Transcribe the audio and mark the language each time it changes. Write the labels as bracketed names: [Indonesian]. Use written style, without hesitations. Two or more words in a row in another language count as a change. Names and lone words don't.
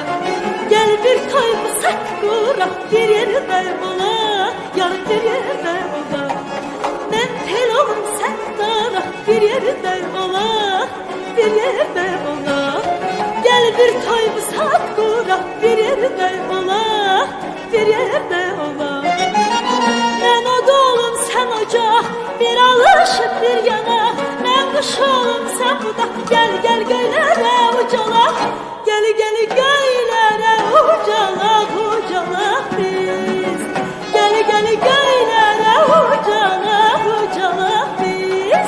[Turkish] Gel bir toy sak kurak, bir yerde olar, yarın bir yerde olar. Ben tel olum sen darak, bir yerde olar, bir yerde olar. Gel bir toy sak kurak, bir yerde olar, bir yerde olar. Ben od olum sen ocaq, bir alışıp bir yana. [Azerbaijani] Kuş olum sen budaq, gəl gəl göylərə ucalaq. Gəl gəl göylərə ucalaq, ucalaq biz. Gəl gəl göylərə ucalaq, ucalaq biz.